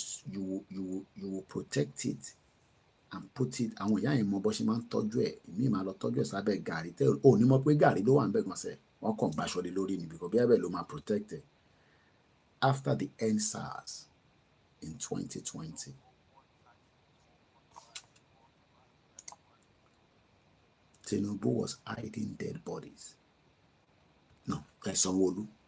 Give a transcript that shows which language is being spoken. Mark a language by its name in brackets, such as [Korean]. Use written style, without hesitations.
[English] You will protect it and put it. [Yoruba] Àwọn ìyá yẹn mọ bó ṣe máa ń tọ́jú ẹ̀. Ìmí máa lọ tọ́jú ẹ̀ sábẹ́ gàrí. Tẹ́ ò ní mọ̀ pé gàrí ló wà ń bẹ̀ gan sẹ́. Wọ́n kàn gbaṣọ lé lórí ni [English] because [Yoruba] bí ẹ̀bẹ̀ ló máa [English] protect it. After the EndSARS in 2020, Tinubu was hiding dead bodies. No, Sanwo-Olu.